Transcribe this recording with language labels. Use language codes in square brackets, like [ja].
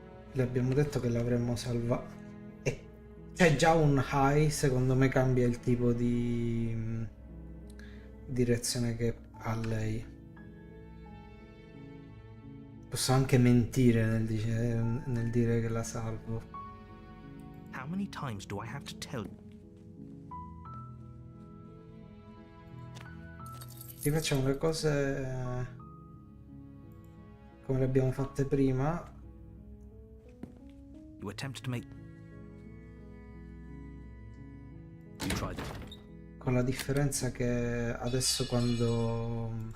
[it] Le abbiamo detto che l'avremmo salvata. E c'è già un high, secondo me cambia il tipo di direzione che ha lei. Posso anche mentire nel dire che la salvo. [en] How many times do I have to tell you? [it] Rifacciamo le cose come le abbiamo fatte prima. [en] You attempted to make... You tried it. [it] Con la differenza che adesso quando...